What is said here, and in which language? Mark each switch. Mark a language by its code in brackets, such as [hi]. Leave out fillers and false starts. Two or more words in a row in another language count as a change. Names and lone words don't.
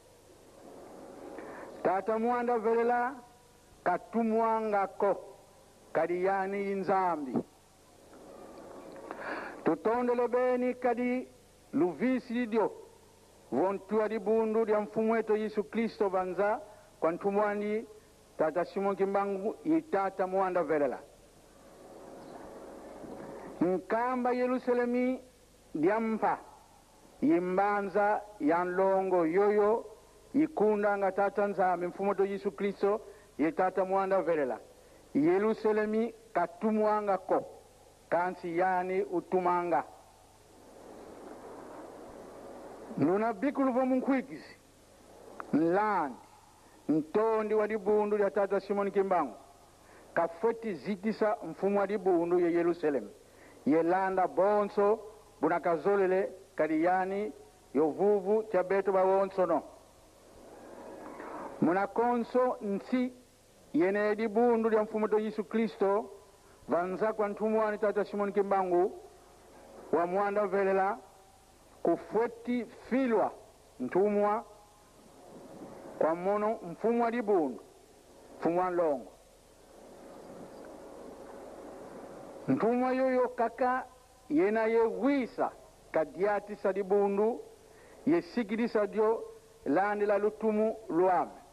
[kg] tata muanda velela katumwangako kariyani Nzambi tutondele beni kadi luvisi didio vontua di bundu dia mfumu wetu Yesu Kristo banza kwa ntumwani Tata Simoni Kimbangu yitata muanda velela nkamba Yerusalemi diampa yimbanza yanlongo yoyo yikunda nga Tata Nzambi mfumu wetu Yesu Kristo yitata muanda velela Yerusalemi katumwanga ko kansi yani utumanga nuna bikulu vo munkwikizi nlandi ntondi wa dibundu ya Tata Simoni Kimbangu kafoti zitisa mfumu wa dibundu ya Yerusalemu yelanda bonso bunakazolele kariyani yovuvu chabeto ba wonso no munakonso nsi yene dibundu ya mfumu wetu Yesu Kristo vanza kwa ntumwani Tata Simoni Kimbangu wa muanda velela kufoti filwa ntumwa kwa mono mfumu wa dibundu mfumu wa nlongo ntumwa yoyo kaka yena yewisa kadiati sa dibundu yesikilisa dio landi la lutumu luame